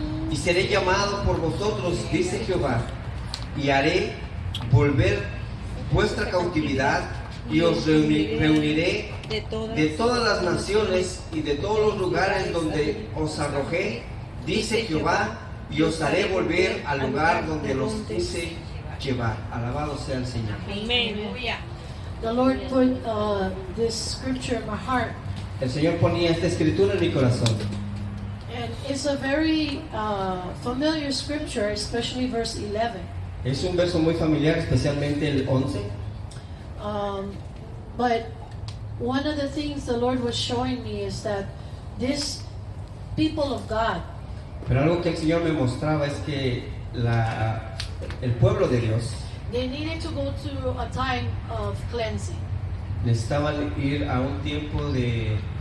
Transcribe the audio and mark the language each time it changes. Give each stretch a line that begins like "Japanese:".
Spanish: Y seré llamado por vosotros, dice Jehová, y haré volver vuestra cautividad, y os reuniré de todas las naciones y de todos los lugares donde os arrojé, dice Jehová, y os haré volver al lugar donde los hice llevar. Alabado sea el Señor. Amén.
English: The Lord put this scripture in my heart,
Spanish: El Señor ponía esta escritura en mi corazón.
English: and it's a very familiar scripture, especially verse 11.
Spanish: Es un verso muy familiar, especialmente el 11.
English: But one of the things the Lord was showing me is that this people of God,
Spanish: Pero algo que el Señor me mostraba es que el pueblo de Dios
English: they needed to go through a time of cleansing,
Spanish: necesitaban ir a un tiempo de